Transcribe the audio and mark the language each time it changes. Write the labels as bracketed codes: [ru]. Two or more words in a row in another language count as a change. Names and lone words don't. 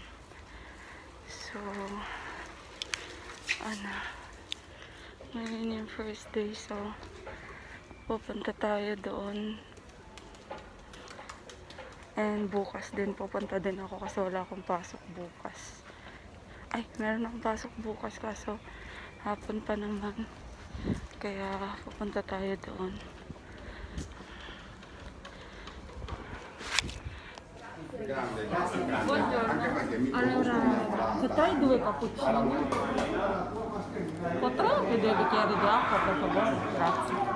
[tl] So, ngayon yung [en] first day, [tl] so pupunta tayo doon. And bukas din, pupunta din ako kasi wala akong pasok bukas. Ay, meron akong pasok bukas kaso hapon pa naman. Kaya pupunta tayo doon. [it] Allora, potrai 2 cappuccini? Potrò anche 2 bicchieri di acqua, per favore? Grazie.